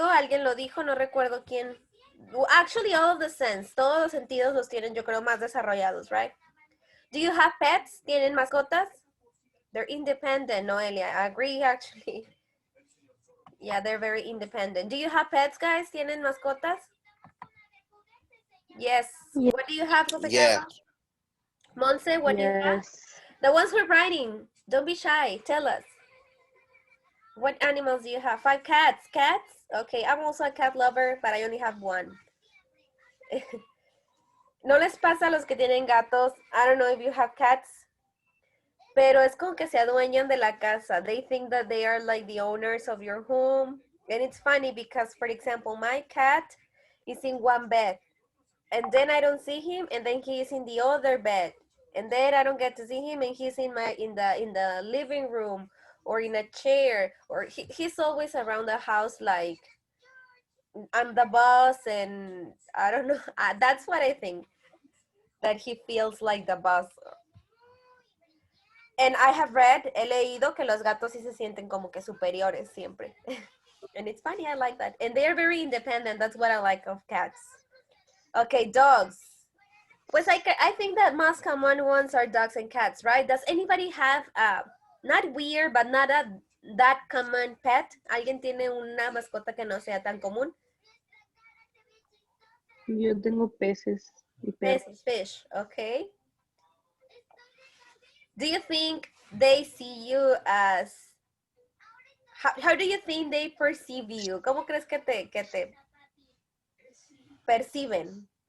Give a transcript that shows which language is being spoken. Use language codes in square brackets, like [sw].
[es] Alguien lo dijo, no recuerdo quién. [en] Well, actually, all of the sense, [es] todos los sentidos los tienen, yo creo, más desarrollados, [en] right? Do you have pets? [es] ¿Tienen mascotas? [en] They're independent, Noelia. I agree, actually. Yeah, they're very independent. Do you have pets, guys? [es] ¿Tienen mascotas? [en] Yes. Yeah. What do you have, Jose Yeah. Carlos? Monse, what do you have? Yes. The ones who are writing, don't be shy. Tell us. What animals do you have? 5 cats. Cats? Okay, I'm also a cat lover, but I only have one. [es] ¿No les pasa a los que tienen gatos? [en] I don't know if you have cats, [es] pero es como que se adueñan de la casa. [en] They think that they are like the owners of your home. And it's funny because, for example, my cat is in one bed. And then I don't see him, and then he is in the other bed. And then I don't get to see him, and he's in the living room or in a chair, or he's always around the house like I'm the boss, and I don't know. That's what I think, that he feels like the boss. And I have read, [es] he leído que los gatos sí se sienten como que superiores siempre. [en] And it's funny, I like that. And they're very independent. That's what I like of cats. Okay, dogs. Pues I think that most common ones are dogs and cats, right? Does anybody have not weird, but not that common pet? [es] ¿Alguien tiene una mascota que no sea tan común? Yo tengo peces y perros. Peces, [en] fish, okay. Do you think they see you as, how do you think they perceive you? [es] ¿Cómo crees que te perciben?